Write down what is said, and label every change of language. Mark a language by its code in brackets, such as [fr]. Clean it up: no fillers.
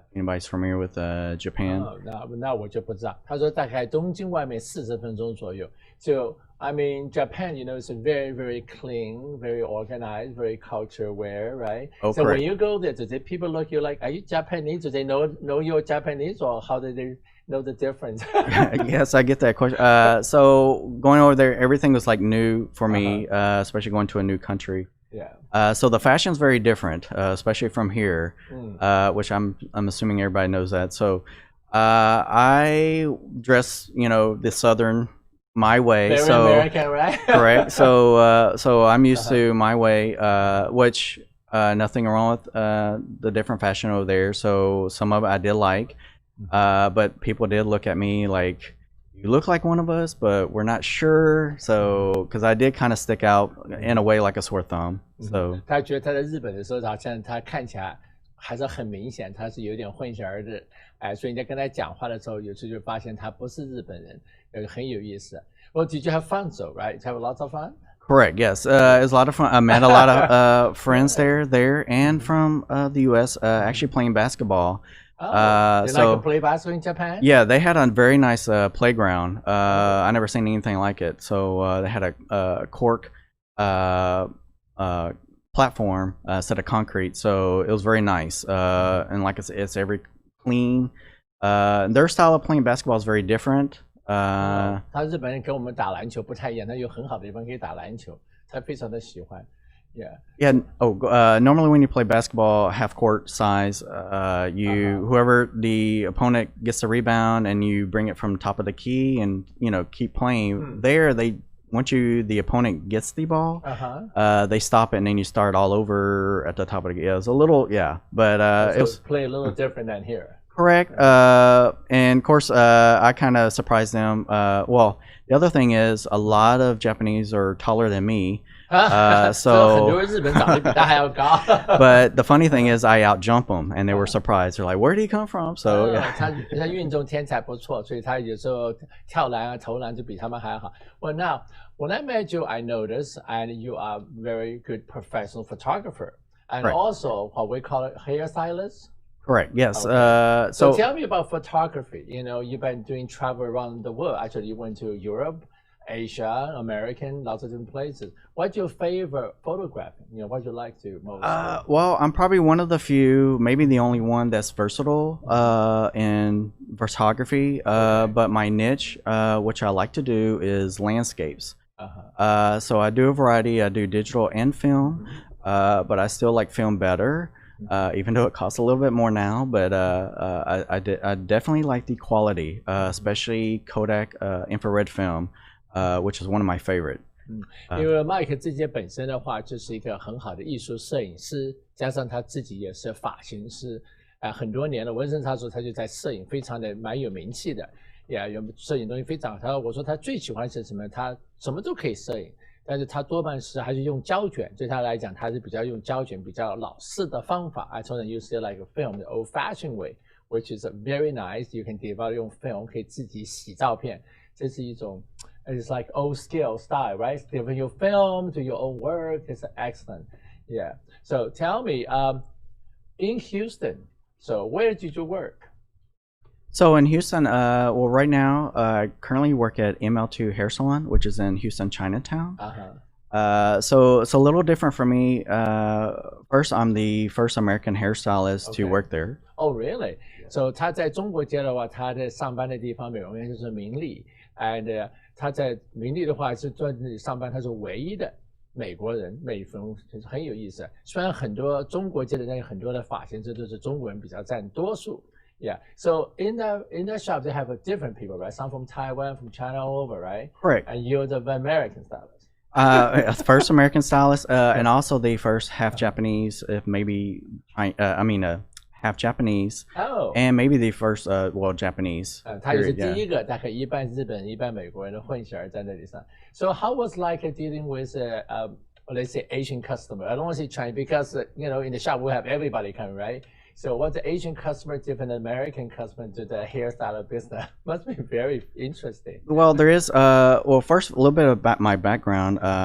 [en] Anybody's familiar with Japan? [zh] 那我就不知道。他说大概东京外面40分钟左右。 [en] So I mean, Japan, you know, is very, very clean, very organized, very culture aware, right? Oh, so correct. when you go there, do people look you like, are you Japanese? Do they know you're Japanese, or how do they know the difference? Yes, I get that question. So going over there, everything was like new for me, especially going to a new country. Yeah. So the fashion's very different, especially from here, which I'm assuming everybody knows that. So I dress, you know, the Southern my way. Very so American, right? correct. So I'm used to my way, which nothing wrong with the different fashion over there. So some of it I did like, but people did look at me like, you look like one of us, but we're not sure. So, because I did kind of stick out in a way like a sore thumb. So [zh] 他觉得他在日本的时候，好像他看起来还是很明显，他是有点混血儿的，哎，所以你在跟他讲话的时候，有时就发现他不是日本人，很有意思。 [en] Well, did you have fun though, right? Have lots of fun? correct. Yes, it was a lot of fun. I met a lot of friends there, and from the U.S. Actually playing basketball. They So like to play basketball in Japan? yeah, they had a very nice playground. I never seen anything like it. So they had a cork platform set of concrete. So it was very nice. And like I said, it's very clean. Their style of playing basketball is very different. [zh] 他日本人跟我们打篮球不太一样，他有很好的地方可以打篮球，他非常的喜欢。 [en] Yeah. Yeah. Oh, normally when you play basketball, half court size, whoever the opponent gets the rebound and you bring it from top of the key and you know keep playing. There, once the opponent gets the ball, they stop it and then you start all over at the top of the key. It was a little but So it was play a little different than here. correct. And of course, I kind of surprised them. Well, the other thing is a lot of Japanese are taller than me. [zh] 很 [en] So [zh] 多日本长得比他还要高。 [en] but the funny thing is I outjump them and they were surprised. They're like, where did he come from? So yeah. [zh] 他运动天才不错，所以他有时候跳篮啊、投篮就比他们还好。 [en] Well, now when I met you, I noticed, and you are very good professional photographer, and Right. also what we call it hairstylist. Correct. Yes. Okay. So So tell me about photography. You know, you've been doing travel around the world. Actually, you went to Europe, Asia, American, lots of different places. What's your favorite photographing? You know, what you like to most? well, I'm probably one of the few, maybe the only one that's versatile in photography. But my niche, which I like to do, is landscapes. So I do a variety. I do digital and film, but I still like film better. Even though it costs a little bit more now, but I definitely like the quality, especially Kodak infrared film, which is one of my favorite. [zh] 因为 Mike 自己本身的话就是一个很好的艺术摄影师，加上他自己也是发型师，很多年了。我认识他说他就在摄影非常的蛮有名气的，也有摄影东西非常好。我说他最喜欢是什么？他什么都可以摄影。但是他多半是还是用胶卷，对他来讲，他是比较用胶卷比较老式的方法。 [en] I told him you see like a film the old-fashioned way, which is very nice. You can develop [zh] 用 [en] film [zh] 可以自己洗照片，这是一种 [en] it's like old skill style, right? Develop your film to your own work is excellent. Yeah. So tell me, in Houston, so where did you work? So in Houston, well, right now, I currently work at ML2 Hair Salon, which is in Houston, Chinatown. So it's a little different for me. First, I'm the first American hairstylist to work there. Oh, really? So [zh] 他在中国街的话，他在上班的地方美容院就是明丽 ， [en] and [zh] 他在明丽的话是在那里上班，他是唯一的美国人美容，就是很有意思。虽然很多中国街的那很多的发型师都是中国人比较占多数。 [en] Yeah. So in the shop, they have a different people, right? Some from Taiwan, from China, all over, right? Correct. And you're the American stylist. First American stylist, and also the first half Japanese, if maybe, half Japanese, and maybe the first, Japanese. [zh] 他也是 [en] period, [zh] 第一个，大概一半日本、一半美国人的混血儿在那里上。 [en] So how was like dealing with let's say Asian customer? I don't want to say Chinese because in the shop we have everybody coming, right? So what's the Asian customer different than American customer to the hairstyle business? Must be very interesting. Well, there is first a little bit about my background.